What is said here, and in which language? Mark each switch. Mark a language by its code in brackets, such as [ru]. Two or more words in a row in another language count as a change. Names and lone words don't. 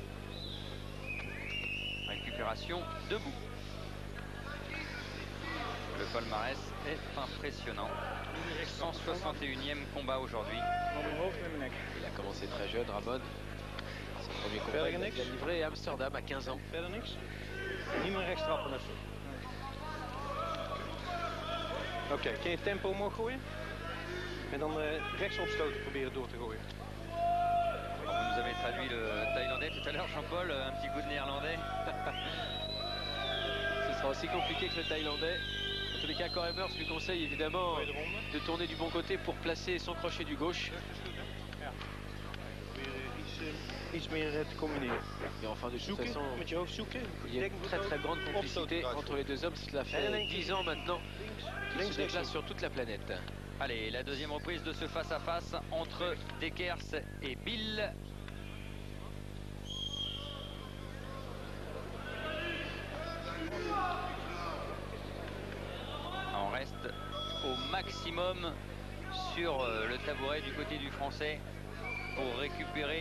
[fr] Récupération debout. Le palmarès est impressionnant. 161e combat aujourd'hui. Il a commencé très jeune, Ramon. Son premier combat, il a livré à Amsterdam à 15 ans. [nl] Verder niks? Niet meer rechts trappen of zo. Oké, kun je tempo omhoog gooien? En dan rechts opstoten proberen door te gooien. [fr] Alors, vous nous avez traduit le thaïlandais tout à l'heure, Jean-Paul, un petit goût de néerlandais. Ce sera aussi compliqué que le thaïlandais. En tous les cas, Cor Evers lui conseille évidemment de tourner du bon côté pour placer son crochet du gauche. [nl] Iets meer te combineren. [fr] Et enfin, de toute [nl] Zoeken, [fr] façon, [nl] met je hoofd zoeken. [fr] il y a une très très grande complicité entre les deux hommes. Cela fait 10 ans maintenant qu'ils se déplacent sur toute la planète. Allez, la deuxième reprise de ce face-à-face entre Dekers et Bill. On reste au maximum sur le tabouret du côté du Français pour récupérer